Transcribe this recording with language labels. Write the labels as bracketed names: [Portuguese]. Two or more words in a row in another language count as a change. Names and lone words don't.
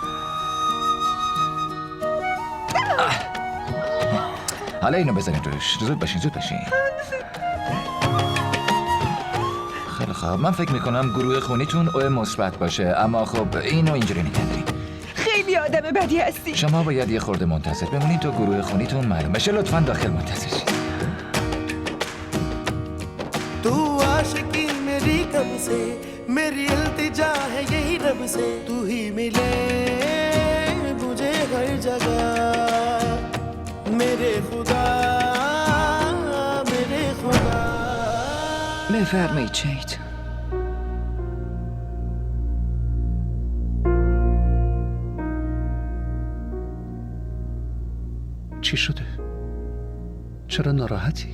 [Persian] حالا اینو بزنید روش. زود باشین. خیلی خوب، من فکر میکنم گروه خونیتون او مثبت باشه، اما خب اینو اینجوری نگه. خیلی آدم بدی هستی. شما باید یه خورده منتظر بمونید تا گروه خونیتون معلوم بشه. لطفاً داخل منتظر شید. [Hindi] तू आशिकी मेरी कब से, मेरी इल्तिजा है यही रब से, तू ही मिले मुझे हर जगह, मेरे खुदा [Persian] بفرمایید شهید. چی شده؟ چرا ناراحتی؟